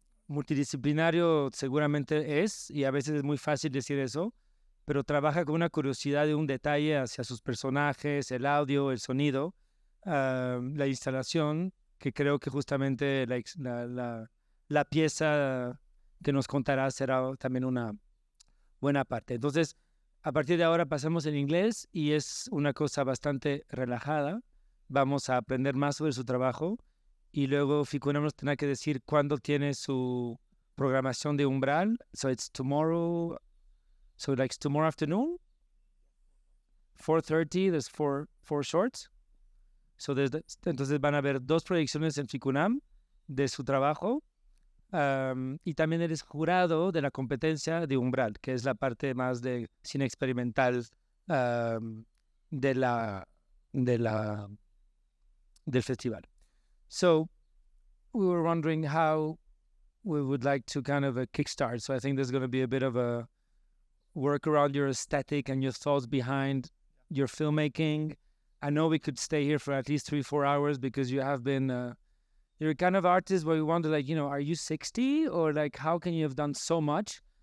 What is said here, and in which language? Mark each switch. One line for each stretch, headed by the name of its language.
Spanish: multidisciplinario seguramente es, y a veces es muy fácil decir eso, pero trabaja con una curiosidad de un detalle hacia sus personajes, el audio, el sonido, la instalación, que creo que justamente la pieza que nos contará será también una buena parte. Entonces, a partir de ahora pasamos en inglés y es una cosa bastante relajada. Vamos a aprender más sobre su trabajo y luego FICUNAM nos tendrá que decir cuándo tiene su programación de umbral.
English: So it's tomorrow, so like tomorrow afternoon, 4:30, there's four shorts.
Spanish: So entonces van a haber 2 proyecciones en FICUNAM de su trabajo. Y también eres jurado de la competencia de umbral, que es la parte más de cine experimental de del festival.
English: So we were wondering how we would like to kind of a kickstart. So I think there's going to be a bit of a work around your aesthetic and your thoughts behind your filmmaking. I know we could stay here for at least 3-4 hours because you have been you're a kind of artist where we wonder, like, are you 60 or like how can you have done so much?